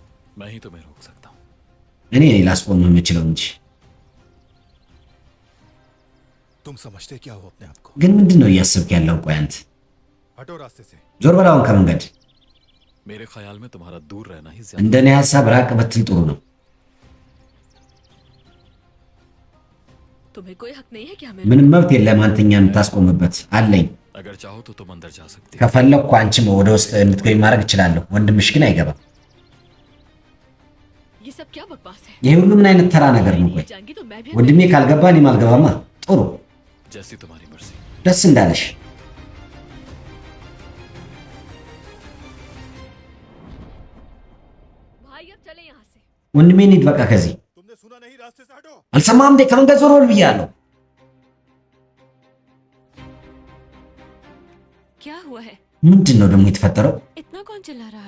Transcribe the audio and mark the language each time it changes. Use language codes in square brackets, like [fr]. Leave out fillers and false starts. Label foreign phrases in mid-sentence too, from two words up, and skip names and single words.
[hi] मैं ही तुम्हें रोक सकता हूँ। [am] እኔ ላስቆምህ የምችለው እንጂ። [hi] तुम समझते क्या हो अपने आप को? [am] ግን ምንድን ነው እያሰብክ ያለው? ቆይ አንተ [hi] हटो रास्ते से। [am] ዞር በል አሁን ከመንገድ። [hi] मेरे ख्याल में तुम्हारा दूर रहना ही ज्यादा। [am] እንደኔ ሐሳብ ራቅ ብትል ጥሩ ነው። [hi] तुम्हें कोई हक नहीं है क्या [am] ምንም መብት የለም አንተኛ የምታስቆምበት። አለኝ። [hi] अगर चाहो तो तुम अंदर जा सकती हो। [am] ከፈለኩ አንቺም ወደ ውስጥ እንድትገቢ ማድረግ እችላለሁ። ወንድምሽ ግን አይገባም። [hi] ये सब क्या बकवास है? [am] ይሄ ሁሉ ምን አይነት ተራ ነገር ነው? ቆይ [hi] जाएंगी तो मैं भी [am] ወንድሜ ካልገባ እኔም አልገባማ። ጥሩ [hi] जैसी तुम्हारी मर्जी। [am] ደስ እንዳለሽ። [hi] भाई अब चले यहाँ से। [am] ወንድሜ እንሂድ በቃ ከዚህ። [hi] तुमने सुना नहीं? रास्ते से हटो। [am] አልሰማህም እንዴ? ከመንገድ ዞር በል ብያለሁ። [hi] क्या हुआ है? [am] ምንድን ነው ደግሞ የተፈጠረው? [hi] इतना कौन चिल्ला रहा है?